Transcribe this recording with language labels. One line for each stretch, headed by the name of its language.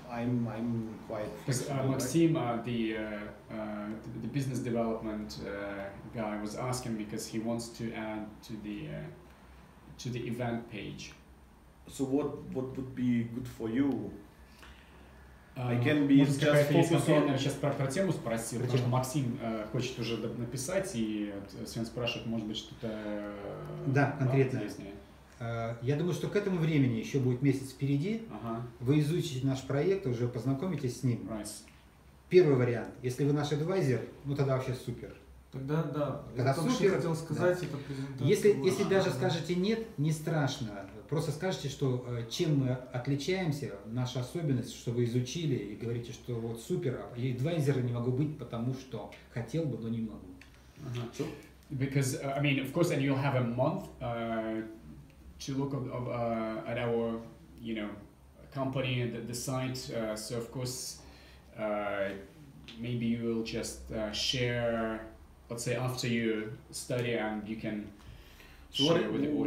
English: I'm quite. Because Maxim, the business development guy, was asking because he wants to add to the event page. So what would be good for you? I can be just focused on.
Russian: Сейчас про тему спросил, потому что Максим хочет уже написать, и Свен спрашивает, может быть, что-то. Да, конкретно. Я думаю, что к этому времени еще будет месяц впереди. Вы изучите наш проект, уже познакомитесь с ним. Первый вариант. Если вы наш адвайзер, ну тогда вообще супер. Тогда да. Тогда супер. Хотел сказать, это презентация. Если даже скажете нет, не страшно. Просто скажете, что чем мы отличаемся, наша особенность, что вы изучили, и говорите, что вот супер, и адвайзера не могу быть, потому что хотел бы, но не могу.
English: Because I mean, of course, and you'll have a month to look at our, company and the site. So of course, maybe you will just share, let's say, after you study, and you can share with the audience.